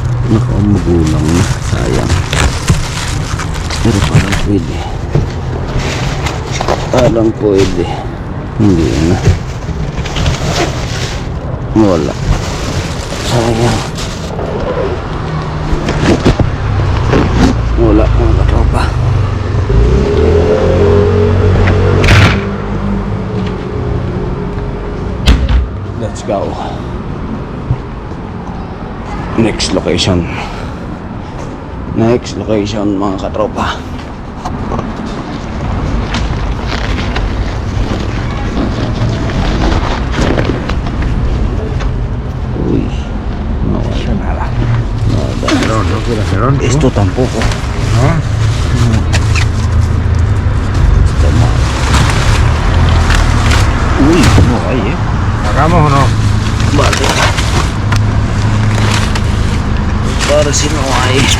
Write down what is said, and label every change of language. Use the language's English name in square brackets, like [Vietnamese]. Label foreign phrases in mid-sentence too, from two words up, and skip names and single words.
[Filipino] Naka, magulang na. Sayang. Pero parang pwede. Parang pwede. Hindi na. Wala. Sayang. Wala mga katropa. [English] Let's go. Next location. Next location [Filipino] mga katropa. Uy. [Spanish] Nada. Nada. Cerón, no quiero cerón. ¿tú? Esto tampoco. ¿No? Está mal. Uy, no hay, ¿Hagamos o no? Vale. Parece no hay.